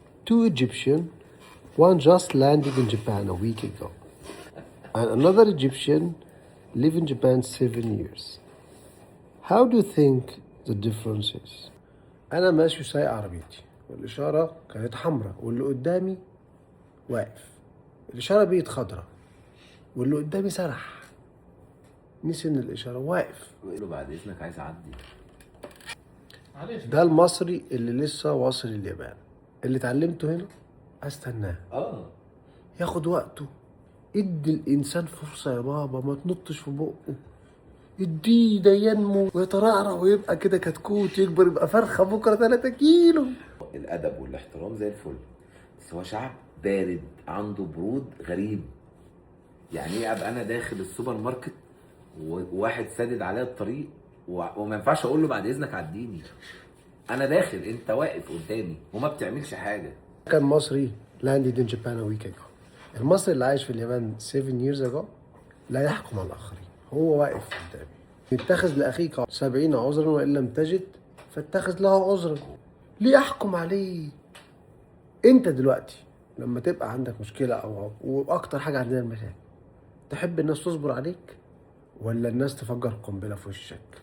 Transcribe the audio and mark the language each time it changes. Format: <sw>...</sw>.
<en>Two Egyptian, one just landed in Japan a week ago, and another Egyptian live in Japan 7 years. How do you think the difference is?</en> <ar>أنا ماشي سايق عربيتي والإشارة كانت حمراء واللي قدامي واقف، الإشارة بقت خضراء واللي قدامي سرح، نسي إن الإشارة واقف. وقال له بعد اذنك عايز اعدي. ده المصري اللي لسه واصل اليابان، اللي اتعلمته هنا استناه ياخد وقته. ادي الانسان فرصة يا بابا، ما تنطش في بقه، اديه ده ينمو ويترعرع ويبقى كده كتكوت، يكبر يبقى فرخة بكرة 3 كيلو. الادب والاحترام زي الفل، بس هو شعب بارد عنده برود غريب. يعني ايه ابقى انا داخل السوبر ماركت وواحد سادد عليا الطريق وما ينفعش اقول له بعد اذنك عديني؟ انا داخل انت واقف قدامي وما بتعملش حاجه. كان مصري</ar> <en>landed in Japan a week ago.</en> <ar>المصري اللي عايش في اليابان</ar> <en>7 years ago</en> <ar>لا يحكم على الآخرين، هو واقف قدامي. اتخذ لأخيك 70 عذرا وإن لم تجد فاتخذ له عذرا. ليه أحكم عليه؟ أنت دلوقتي لما تبقى عندك مشكلة وأكتر حاجة عندنا المشاكل، تحب الناس تصبر عليك ولا الناس تفجر قنبلة في وشك؟</ar>